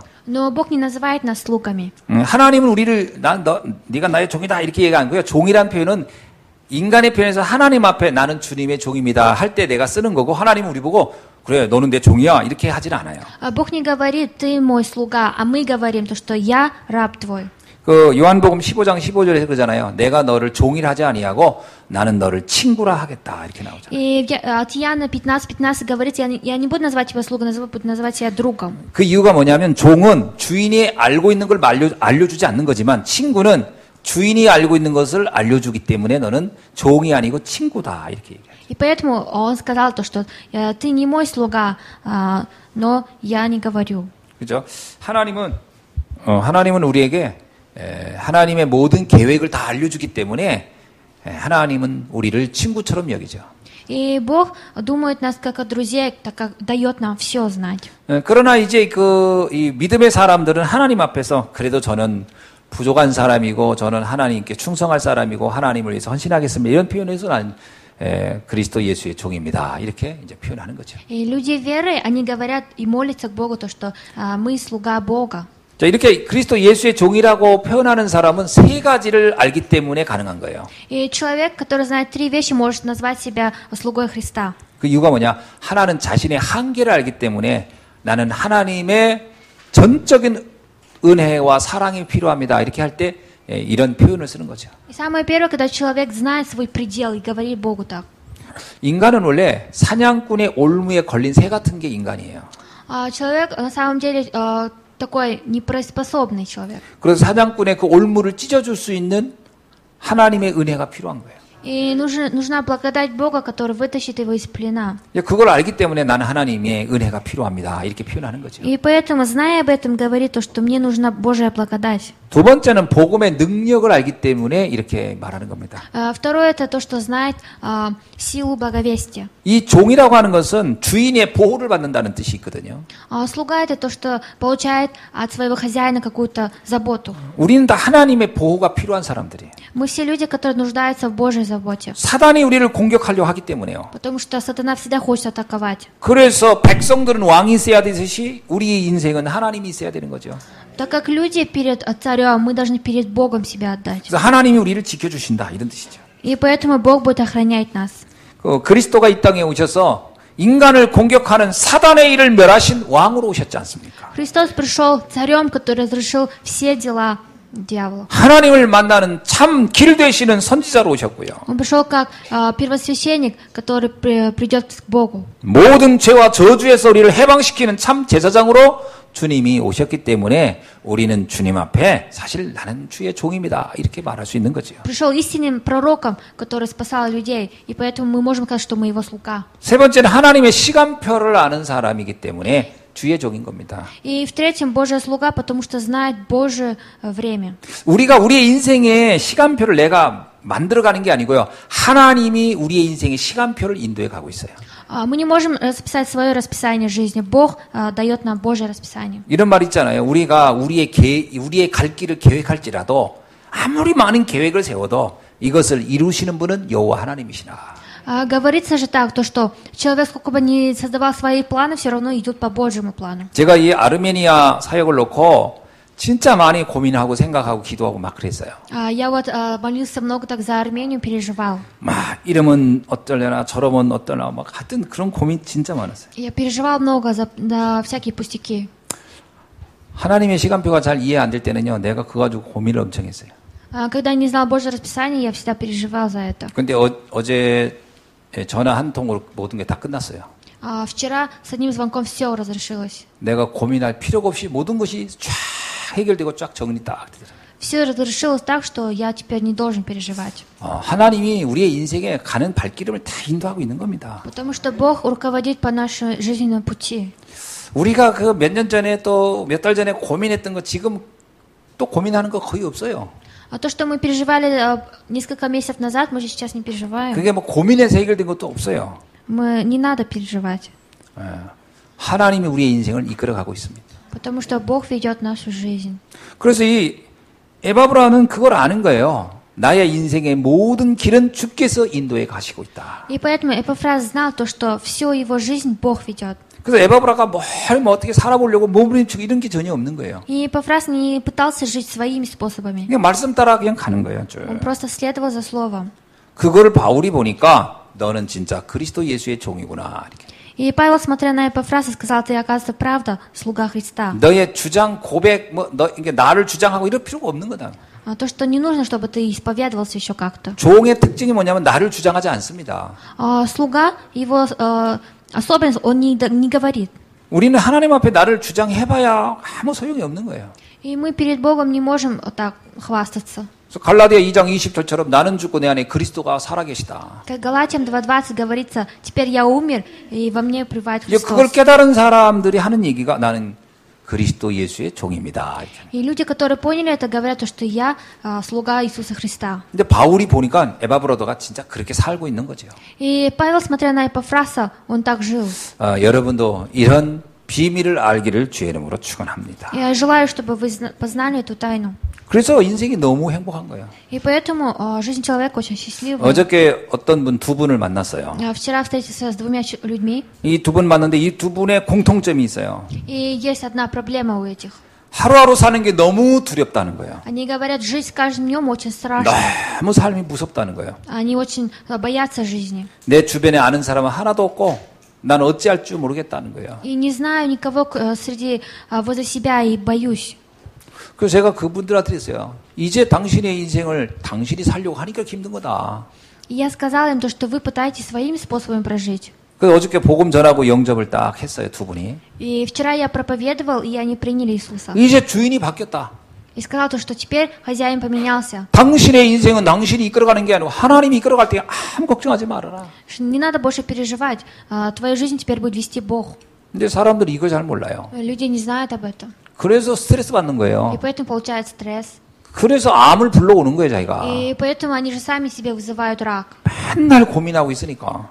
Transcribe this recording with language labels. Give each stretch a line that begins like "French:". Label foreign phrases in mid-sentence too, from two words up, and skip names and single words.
Russian: Но Бог не называет нас слугами.
Korean: 하나님은 우리를 네가 나의 종이다 이렇게 얘기 안 거예요. 종이란 표현은 인간의 표현에서 하나님 앞에 나는 주님의 종입니다 할 때 내가 쓰는 거고 하나님은 우리 보고 그래 너는 내 종이야 이렇게 하진 않아요.
Russian: Бог не говорит ты мой слуга, а мы говорим то, что я раб твой.
Korean: 그 요한복음 15장 15절에서 그러잖아요. 내가 너를 종이라 하지 아니하고 나는 너를 친구라 하겠다 이렇게 나오잖아요.
Russian: И от Иоанна 15:15 говорится, я не буду называть тебя слугой, буду называть тебя другом.
Korean: 그 이유가 뭐냐면 종은 주인이 알고 있는 걸 알려주지 않는 거지만 친구는 주인이 알고 있는 것을 알려주기 때문에 너는 종이 아니고 친구다 이렇게 얘기해요.
Russian: И поэтому он сказал то, что ты не мой слуга, но я не говорю.
Korean: 그렇죠? 하나님은 우리에게 하나님의 모든 계획을 다 알려주기 때문에 하나님은 우리를 친구처럼 여기죠.
Russian: И Бог думает нас как о друзей, так как дает нам все знать.
Korean: 그러나 이제 이 믿음의 사람들은 하나님 앞에서 그래도 저는 부족한 사람이고 저는 하나님께 충성할 사람이고 하나님을 위해서 헌신하겠습니다. 이런 표현에서 난 그리스도 예수의 종입니다. 이렇게 이제 표현하는 거죠.
Russian: И люди веры, они говорят и молятся к Богу то, что мы слуга Бога.
Korean: 자, 이렇게 그리스도 예수의 종이라고 표현하는 사람은 세 가지를 알기 때문에 가능한 거예요.
Russian: И человек, который знает три вещи, может назвать себя слугой Христа.
Korean: 그 이유가 뭐냐? 하나는 자신의 한계를 알기 때문에 나는 하나님의 전적인 은혜와 사랑이 필요합니다. 이렇게 할 때 이런 표현을 쓰는 거죠.
Russian: И самое первое, когда человек знает свой предел и говорит Богу так.
Korean: 인간은 원래 사냥꾼의 올무에 걸린 새 같은 게 인간이에요.
Russian: Человек на самом деле такой непроиспособный человек.
Korean: 그래서 사냥꾼의 그 올무를 찢어줄 수 있는 하나님의 은혜가 필요한 거예요.
Russian: И нужна благодать Бога, который вытащит его из плена.
Korean: 그걸 알기 때문에 나는 하나님의 은혜가 필요합니다. 이렇게 표현하는 거죠.
Russian: И поэтому, зная об этом, говорит то, что мне нужна Божья благодать.
Korean: 두 번째는 복음의 능력을 알기 때문에 이렇게 말하는 겁니다.
Russian: Второе, это то, что знает силу благовестия.
Korean: 이 종이라고 하는 것은 주인의 보호를 받는다는 뜻이 있거든요.
Russian: Слуга, это то, что получает от своего хозяина какую-то заботу.
Korean: 우리는 다 하나님의 보호가 필요한 사람들이에요.
Russian: Мы все люди, которые нуждаются в Божьей заботе.
Korean: 사단이 우리를 공격하려 하기 때문에요.
Russian: Потому что сатана всегда хочет атаковать.
Korean: 그래서 백성들은 왕이 있어야 되듯이 우리의 인생은 하나님이 있어야 되는 거죠.
Russian: Так как люди перед царем, мы должны перед Богом себя отдать.
Korean: 그래서 하나님이 우리를 지켜주신다 이런 뜻이죠.
Russian: И поэтому Бог будет охранять нас.
Korean: 그리스도가 이 땅에 오셔서 인간을 공격하는 사단의 일을 멸하신 왕으로 오셨지 않습니까?
Russian: Христос пришел царем, который разрушил все дела дьявола.
Korean: 하나님을 만나는 참 길 되시는 선지자로 오셨고요.
Russian: Он пришел как первосвященник, который придет к Богу.
Korean: 모든 죄와 저주에서 우리를 해방시키는 참 제사장으로 주님이 오셨기 때문에 우리는 주님 앞에 사실 나는 주의 종입니다. 이렇게 말할 수 있는 거죠.
Russian: Пришел истинным пророком, который спасал людей, и поэтому мы можем сказать, что мы его слуга.
Korean: 세 번째는 하나님의 시간표를 아는 사람이기 때문에 주의 종인 겁니다.
Russian: И в-третьем, Божья слуга, потому что знает Божье время.
Korean: 우리가 우리의 인생의 시간표를 내가 만들어가는 게 아니고요. 하나님이 우리의 인생의 시간표를 인도해 가고 있어요.
Russian: Мы не можем расписать свое расписание жизни. Бог дает нам Божье расписание.
Korean: 이런 말 있잖아요. 우리가 우리의 갈 길을 계획할지라도 아무리 많은 계획을 세워도 이것을 이루시는 분은 여호와 하나님이시나.
Russian: Говорится же так, то что человек, сколько бы ни создавал свои планы, все равно идет по Божьему плану.
Korean: 제가 이 아르메니아 사역을 놓고 진짜 많이 고민하고 생각하고 기도하고 막 그랬어요.
Russian: Я вот молился много так за Армению, переживал.
Korean: 막 이러면 어떨려나 저러면 어떠나 막 하여튼 그런 고민 진짜 많았어요.
Russian: Я переживал много за всякие пустяки.
Korean: 하나님의 시간표가 잘 이해 안 될 때는요. 내가 그거 가지고 고민을 엄청 했어요.
Russian: Когда не знал Божье расписание, я всегда переживал за это.
Korean: 근데 어제 전화 한 통으로 모든 게 다 끝났어요.
Russian: Вчера с одним звонком все разрешилось.
Korean: 내가 고민할 필요가 없이 모든 것이 쫙 해결되고 쫙 정리 딱 되더라고요.
Russian: Все разрешилось так, что я теперь не должен переживать.
Korean: 하나님이 우리의 인생에 가는 발길을 다 인도하고 있는 겁니다.
Russian: Потому что Бог руководит по нашему жизненному пути.
Korean: 우리가 그 몇 년 전에 또 몇 달 전에 고민했던 거 지금 또 고민하는 거 거의 없어요.
Russian: То, что мы переживали несколько месяцев назад, мы же сейчас не переживаем.
Korean: 그게 뭐 고민해서 해결된 것도 없어요.
Russian: Не надо переживать.
Korean: 하나님이 우리의 인생을 이끌어가고 있습니다.
Russian: Потому что Бог ведет нашу жизнь.
Korean: 그래서 이 에바브라는 그걸 아는 거예요. 나의 인생의 모든 길은 주께서 인도해 가시고 있다.
Russian: И поэтому Эпофраз знал то, что всю его жизнь Бог ведет.
Korean: 그래서 에바브라가 뭐 어떻게 살아보려고 몸부림치고 이런 게 전혀 없는 거예요.
Russian: И Эпофраз не пытался жить своими способами.
Korean: 그냥 말씀 따라 그냥 가는 거예요.
Russian: Он просто следовал за словом.
Korean: 그거를 바울이 보니까 너는 진짜 그리스도 예수의 종이구나. 이렇게.
Russian: И Павел, смотря на Эпофраз, сказал: ты, оказывается, правда слуга Христа.
Korean: 너의 주장, 고백, 이게 나를 주장하고 이럴 필요가 없는 거다.
Russian: То, что не нужно, чтобы ты исповедовался еще как-то.
Korean: 종의 특징이 뭐냐면 나를 주장하지 않습니다.
Russian: Слуга, его особенность, он не говорит.
Korean: 우리는 하나님 앞에 나를 주장해봐야 아무 소용이 없는 거예요.
Russian: И мы перед Богом не можем так хвастаться.
Korean: 그래서 갈라디아 2장 20절처럼 나는 죽고 내 안에 그리스도가 살아계시다.
Russian: Как Галатиям 2:20 говорится: теперь я умер, и во мне пребывает
Korean: 그걸
Russian: Христос.
Korean: 깨달은 사람들이 하는 얘기가 나는 그리스도 예수의 종입니다.
Russian: И люди, которые поняли это, говорят, что я слуга Иисуса Христа.
Korean: 근데 바울이 보니까 에바브라가 진짜 그렇게 살고 있는 거죠.
Russian: И Павел, смотря на Эпофраса, он так жил.
Korean: 여러분도 이런 비밀을 알기를 주의 이름으로 축원합니다.
Russian: Я желаю, чтобы вы познали эту тайну.
Korean: 그래서 인생이 너무 행복한 거예요.
Russian: И поэтому жизнь человека очень счастливая.
Korean: 어저께 어떤 분 두 분을 만났어요.
Russian: Вчера встретился с двумя людьми.
Korean: 이 두 분 만났는데 이 두 분의 공통점이 있어요.
Russian: И есть одна проблема у этих.
Korean: 하루하루 사는 게 너무 두렵다는 거예요.
Russian: Они говорят, жизнь с каждым днем очень страшна.
Korean: 너무 삶이 무섭다는 거예요.
Russian: Они очень боятся жизни.
Korean: 내 주변에 아는 사람은 하나도 없고 난 어찌할 줄 모르겠다는 거예요.
Russian: И не знаю никого возле себя и боюсь.
Korean: 그래서 제가 그분들한테 했어요. 이제 당신의 인생을 당신이 살려고 하니까 힘든 거다.
Russian: И я сказала им то, что вы пытаетесь своими способами прожить.
Korean: 그래서 어저께 복음 전하고 영접을 딱 했어요, 두 분이.
Russian: И вчера я проповедовал, и они приняли Иисуса.
Korean: 이제 주인이 바뀌었다.
Russian: И сказал то, что теперь хозяин поменялся.
Korean: 당신의 인생은 당신이 이끌어가는 게 아니고 하나님이 이끌어갈 때 아무 걱정하지 말아라.
Russian: Не надо больше переживать. Твою жизнь теперь будет вести Бог.
Korean: 근데 사람들이 이걸 잘 몰라요.
Russian: Люди не знают об этом.
Korean: 그래서 스트레스 받는
Russian: И
Korean: 거예요.
Russian: поэтому получают стресс.
Korean: 그래서 암을 불러오는 거예요, 자기가.
Russian: И поэтому они же сами себе вызывают рак.
Korean: 맨날 고민하고 있으니까.